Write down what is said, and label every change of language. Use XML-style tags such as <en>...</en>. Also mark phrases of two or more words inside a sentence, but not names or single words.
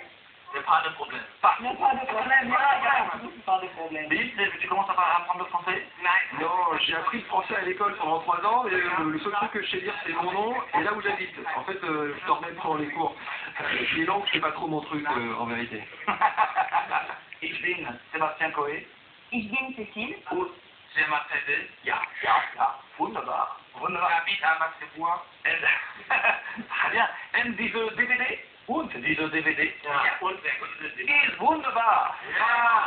<fr>Il n'y a pas de problème. Pas de problème, pas de problème. Bill, tu commences à apprendre le français? Non, j'ai appris le français à l'école pendant 3 ans, et le seul truc que je sais dire c'est mon nom et là où j'habite. En fait, je dormais pendant les cours. Les langues, c'est pas trop mon truc en vérité.</fr> <de>Ich bin Sébastien Coé. Ich bin Cécile. Und c'est Mercedes. Ja. Wunderbar.</de> <fr>J'habite à Magdebourg. Très bien.</fr> <de>Und diese DVD? Und diese DVD? Ja. Und ist wunderbar. Ja.</de>